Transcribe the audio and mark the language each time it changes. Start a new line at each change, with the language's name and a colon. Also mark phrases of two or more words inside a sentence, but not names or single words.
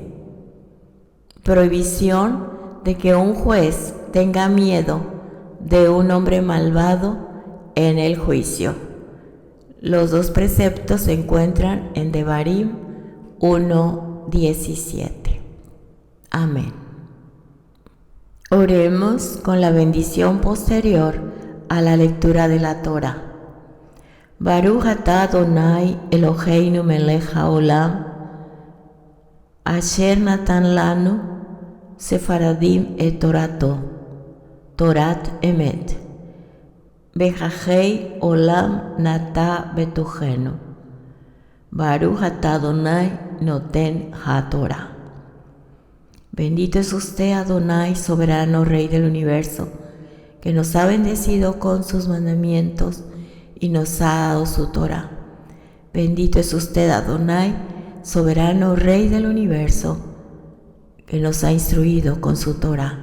Spanish: Prohibición de que un juez tenga miedo de un hombre malvado en el juicio. Los 2 preceptos se encuentran en Devarim 1:17. Amén. Oremos con la bendición posterior a la lectura de la Torá.
Hebrew: ברוך אתה אדוני אלוהינו מלך העולם אשר נתן לנו ספרדים את תורתו תורת אמת בחיי עולם נטע בתוכנו ברוך אתה אדוני נותן התורה.
Spanish: Bendito es usted, Adonai, soberano Rey del universo, que nos ha bendecido con sus mandamientos y nos ha dado su Torah. Bendito es usted, Adonai, soberano Rey del universo, que nos ha instruido con su Torah.